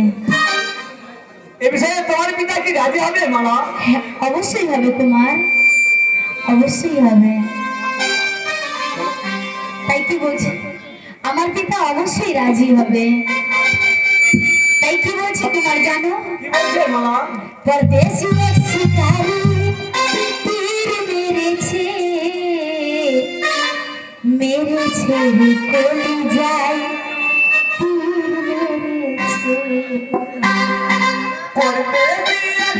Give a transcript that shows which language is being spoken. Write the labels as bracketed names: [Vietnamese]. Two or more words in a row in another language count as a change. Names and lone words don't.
[Bangla] এ বিষয়ে তোমার পিতা কি রাজি হবে মালা? হ্যাঁ, অবশ্যই হবে কুমার, অবশ্যই হবে। তাই কি বলছে, আমার পিতা অবশ্যই রাজি হবে। তাই কি বলছে কুমার জানো? কি বলছে মালা? [Hindi] परदेसी एक शिकारी तीर मेरे छेड़ी कोली जाए तीर मेरे